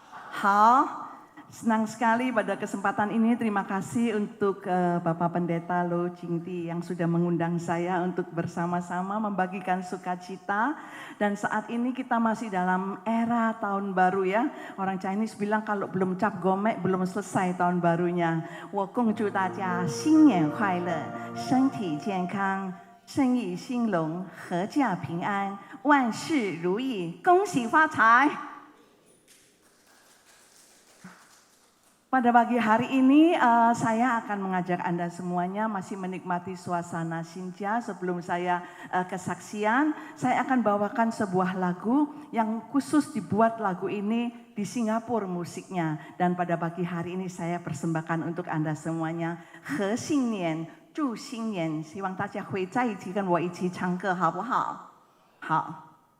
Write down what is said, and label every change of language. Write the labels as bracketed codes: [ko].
[id] 好.Senang sekali pada kesempatan ini. Terima kasih untuk Bapak Pendeta Lo Jingti yang sudah mengundang saya untuk bersama-sama membagikan sukacita. Dan saat ini kita masih dalam era tahun baru ya. Orang Chinese bilang kalau belum cap gomek belum selesai tahun barunya. [zh] 我恭祝大家新年快乐，身体健康，生意兴隆，阖家平安，万事如意，恭喜发财。 [id] Pada pagi hari ini saya akan mengajak Anda semuanya masih menikmati suasana Xinjia. Sebelum saya kesaksian, saya akan bawakan sebuah lagu yang khusus dibuat lagu ini di Singapura musiknya. Dan pada pagi hari ini saya persembahkan untuk Anda semuanya. [zh] 和新年，祝新年，希望大家会在一起跟我一起唱歌，好不好？好。